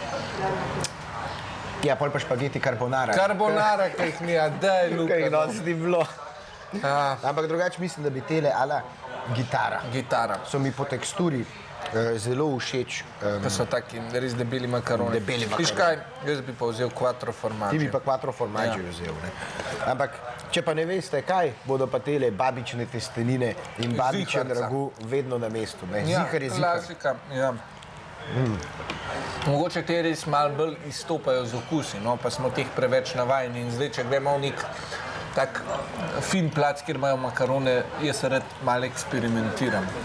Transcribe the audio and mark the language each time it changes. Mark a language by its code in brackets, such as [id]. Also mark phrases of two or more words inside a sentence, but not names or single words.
[sl] Ja, pol pa špageti carbonara. Carbonara, kaj jih mi, daj, Luka. Kaj no. danes ni bilo. Ja, Ampak drugače mislim, da bi tele ala gitara. gitara. So mi po teksturi zelo všeč. Pa so taki res debeli makaroni. Debeli Viš kaj, jaz bi pa vzel quattro Ti formaggio. bi pa quattro formaggio vzel. Ne? Ampak, če pa ne veste kaj, bodo pa tele babične testenine in babičen Ziharca. ragu vedno na mestu. Ne? Ja, Zihar je zihar. klasika, ja. Mogoče te res malo bolj izstopajo z okusi, no, pa smo teh preveč navajeni in zdaj, če gremo v nek tak fin plac, kjer imajo makarone, jaz rad malo eksperimentiram.